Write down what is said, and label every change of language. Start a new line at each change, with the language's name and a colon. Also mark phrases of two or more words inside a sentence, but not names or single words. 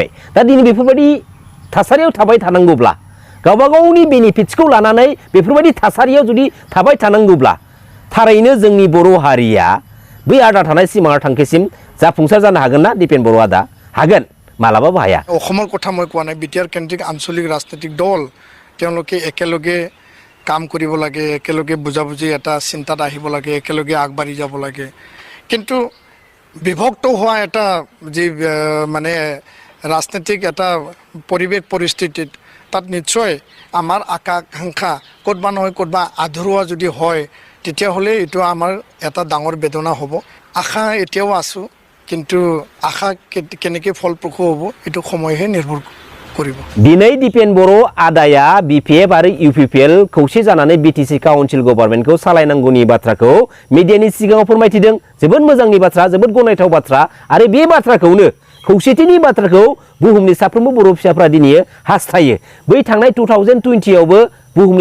Bodo: दा दिनै बेफोरबायदि थासारियाव थाबाय थानांगौब्ला, गावबा गावनि बेनिफिट्सखौ लानानै बेफोरबायदि थासारियाव जुदि थाबाय थानांगौब्ला, थारैनो जोंनि बर' हारिया बै आद्रा थानाय सिमां थांखिसिम जाफुंसार जानो हागोन ना दिपेन बर' आदा? हागोन, मालाबाबो हाया।
Assamese: অসমৰ কথা মই কোৱা নাই, বিটিআৰ কেন্দ্ৰিক আঞ্চলিক ৰাজনৈতিক দল তেওঁলোকে একেলগে কাম কৰিব লাগে, একেলগে বুজাবুজি এটা চিন্তাত আহিব লাগে, একেলগে আগবাঢ়ি যাব লাগে। কিন্তু বিভক্ত হোৱা এটা যি মানে ৰাজনৈতিক এটা পৰিৱেশ পৰিস্থিতিত তাত নিশ্চয় আমাৰ আকাংক্ষা ক'তবা নহয় ক'তবা আধৰুৱা যদি হয়, তেতিয়াহ'লে এইটো আমাৰ এটা ডাঙৰ বেদনা হ'ব। আশা এতিয়াও আছোঁ, কিন্তু আশা কেনেকৈ ফলপ্ৰসূ হ'ব এইটো সময়হে নিৰ্ভৰ परिब
Bodo: दिनै दिपेन बर' आदाया बिपिएफ आरो इउपिपिएल खौसे जानानै बिटिसि काउन्सिल गभर्नमेन्टखौ सालायनांगौनि बाथ्राखौ मिडियानि सिगाङाव फोरमायथिदों जोबोद मोजांनि बाथ्रा जोबोद गनायथाव बाथ्रा आरो बे बाथ्राखौनो खौसेथिनि बाथ्राखौ बुहुमनि साफ्रोमबो बर' फिसाफ्रा दिनै हास्थायो बै थांनाय 2020 आवबो बुहुमनि